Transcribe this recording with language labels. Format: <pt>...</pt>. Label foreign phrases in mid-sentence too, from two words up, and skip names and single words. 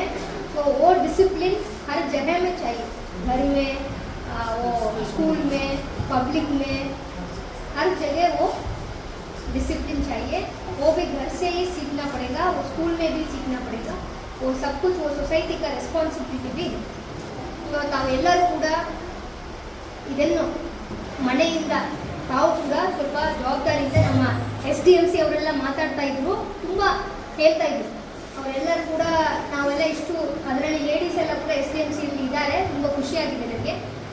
<hi>तो वो डिसिप्लिन हर जगह में चाहिए, घर में, वो स्कूल में, पब्लिक में, हर जगह वो डिसिप्लिन चाहिए। वो भी घर से ही सीखना पड़ेगा, वो स्कूल में भी सीखना पड़ेगा, वो सब कुछ वो सोसाइटी का रेस्पॉन्सिबिलिटी भी।</hi> <kn>तो तावेल्लರೂ ಕೂಡ ಇದನ್ನು ಮನೆಯಿಂದ ತಾವು ಕೂಡ ಸ್ವಲ್ಪ ಜವಾಬ್ದಾರಿಯಿಂದ ನಮ್ಮ SDMC ಅವರೆಲ್ಲ ಮಾತಾಡ್ತಾ ಇದ್ರು, ತುಂಬ ಹೇಳ್ತಾ ಇದ್ರು. ಅವರೆಲ್ಲರೂ ಕೂಡ ನಾವೆಲ್ಲ ಇಷ್ಟು ಅದರಲ್ಲಿ ಲೇಡೀಸ್ ಎಲ್ಲ ಕೂಡ SDMC ಇದ್ದಾರೆ, ತುಂಬ ಖುಷಿಯಾಗಿದೆ ನನಗೆ.</kn>